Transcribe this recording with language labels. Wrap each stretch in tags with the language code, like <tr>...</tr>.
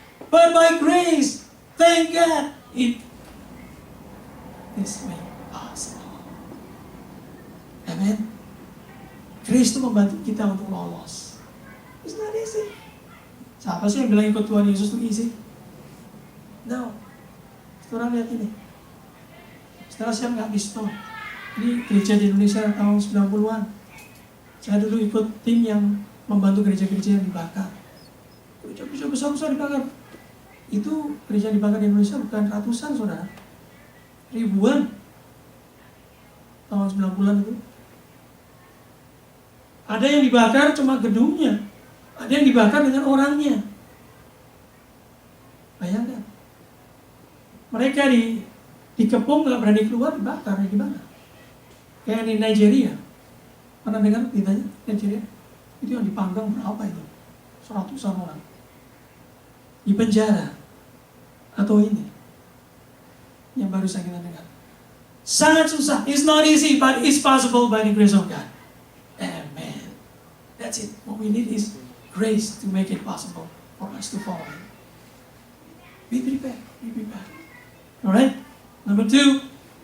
<en>But by grace, thank God, it is made possible. Amen.</en> <id>Grace itu membantu kita untuk lolos.</id> <en>It's not easy.</en> <id>Siapa sih yang bilang ikut Tuhan Yesus itu easy? No. Saudara lihat ini. Saudara siap nggak Kristo? Ini gereja di Indonesia tahun 90-an. Saya dulu ikut tim yang membantu gereja-gereja yang dibakar. Gereja besar-besar dibakar. Itu gereja dibakar di Indonesia bukan ratusan, saudara. Ribuan. Tahun 90-an itu. Ada yang dibakar cuma gedungnya. Ada yang dibakar dengan orangnya. Bayangkan. Mereka dikepung, nggak berani keluar, dibakar. Gimana? Kayak di Nigeria. Pernah dengar beritanya? Nigeria? Itu yang dipanggang berapa itu? 100-an orang. Di penjara. Atau ini. Yang baru saya kita dengar. Sangat susah.</id> <en>It's not easy, but it's possible by the grace of God. Amen. That's it. What we need is grace to make it possible for us to follow Him. Be prepared. Be prepared. Alright? Number 2.</en>